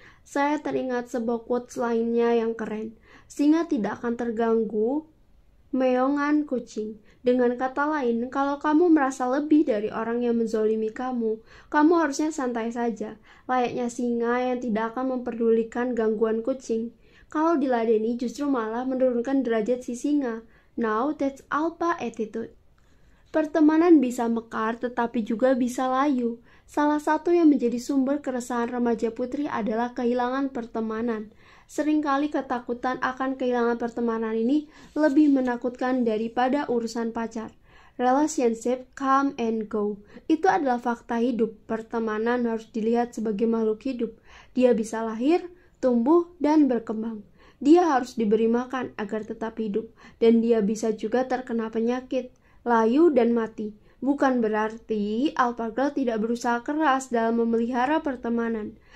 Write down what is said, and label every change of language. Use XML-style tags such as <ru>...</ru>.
<id>Saya teringat sebuah quotes lainnya yang keren. Singa tidak akan terganggu meongan kucing. Dengan kata lain, kalau kamu merasa lebih dari orang yang menzolimi kamu harusnya santai saja, layaknya singa yang tidak akan memperdulikan gangguan kucing. Kalau diladeni justru malah menurunkan derajat si singa.</id> <en>Now that's alpha attitude.</en> <id>Pertemanan bisa mekar tetapi juga bisa layu. Salah satu yang menjadi sumber keresahan remaja putri adalah kehilangan pertemanan. Seringkali ketakutan akan kehilangan pertemanan ini lebih menakutkan daripada urusan pacar.</id> <en>Relationship come and go.</en> <id>Itu adalah fakta hidup. Pertemanan harus dilihat sebagai makhluk hidup. Dia bisa lahir, tumbuh, dan berkembang. Dia harus diberi makan agar tetap hidup, dan dia bisa juga terkena penyakit, layu, dan mati. Bukan berarti Alpha Girl tidak berusaha keras dalam memelihara pertemanan.</id>